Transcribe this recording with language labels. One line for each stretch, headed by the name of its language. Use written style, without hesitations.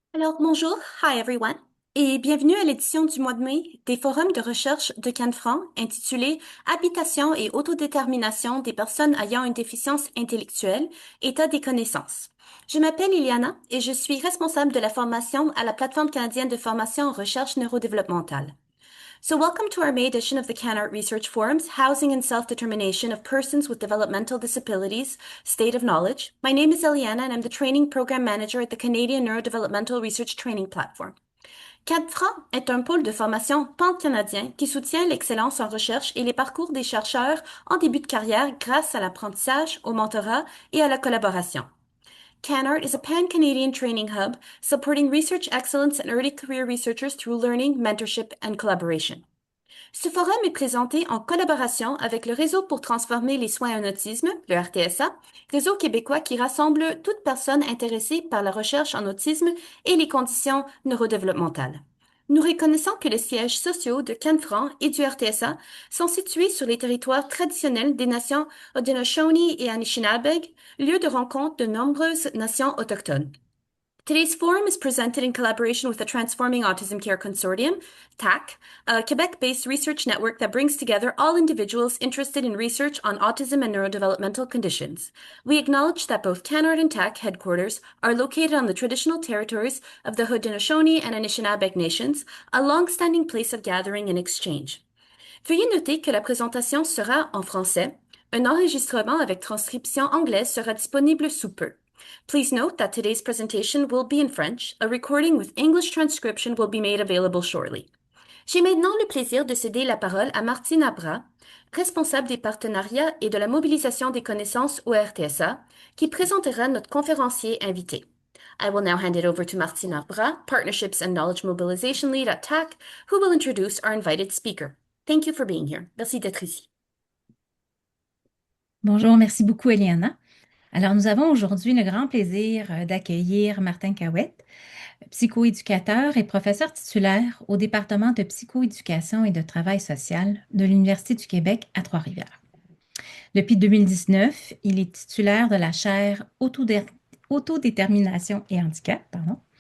French: Alors, bonjour,
English: hi everyone,
French: et bienvenue à l'édition du mois de mai des forums de recherche de Canfranc intitulé Habitation et autodétermination des personnes ayant une déficience intellectuelle, état des connaissances. Je m'appelle Iliana et je suis responsable de la formation à la plateforme canadienne de formation en recherche neurodéveloppementale.
English: So, welcome to our May edition of the CanArt Research Forum's Housing and Self-Determination of Persons with Developmental Disabilities State of Knowledge. My name is Eliana and I'm the Training Program Manager at the Canadian Neurodevelopmental Research Training Platform.
French: CADFRA est un pôle de formation pan-canadien qui soutient l'excellence en recherche et les parcours des chercheurs en début de carrière grâce à l'apprentissage, au mentorat et à la collaboration.
English: CanArt is a pan-Canadian training hub supporting research excellence and early career researchers through learning, mentorship, and collaboration.
French: Ce forum est présenté en collaboration avec le Réseau pour transformer les soins en autisme, le RTSA, réseau québécois qui rassemble toute personne intéressée par la recherche en autisme et les conditions neurodéveloppementales. Nous reconnaissons que les sièges sociaux de Canfranc et du RTSA sont situés sur les territoires traditionnels des nations Haudenosaunee et Anishinaabe, lieu de rencontre de nombreuses nations autochtones.
English: Today's forum is presented in collaboration with the Transforming Autism Care Consortium, TAC, a Quebec-based research network that brings together all individuals interested in research on autism and neurodevelopmental conditions. We acknowledge that both CanArt and TAC headquarters are located on the traditional territories of the Haudenosaunee and Anishinaabe nations, a long-standing place of gathering and exchange.
French: Veuillez noter que la présentation sera en français. Un enregistrement avec transcription anglaise sera disponible sous peu.
English: Please note that today's presentation will be in French. A recording with English transcription will be made available shortly.
French: J'ai maintenant le plaisir de céder la parole à Martine Abra, responsable des partenariats et de la mobilisation des connaissances au RTSA, qui présentera notre conférencier invité.
English: I will now hand it over to Martine Abra, Partnerships and Knowledge Mobilization Lead at TAC, who will introduce our invited speaker. Thank you for being here.
French: Merci d'être ici. Bonjour, merci beaucoup, Eliana. Alors, nous avons aujourd'hui le grand plaisir d'accueillir Martin Cahouette, psychoéducateur et professeur titulaire au département de psychoéducation et de travail social de l'Université du Québec à Trois-Rivières. Depuis 2019, il est titulaire de la chaire Autodétermination et handicap, pardon.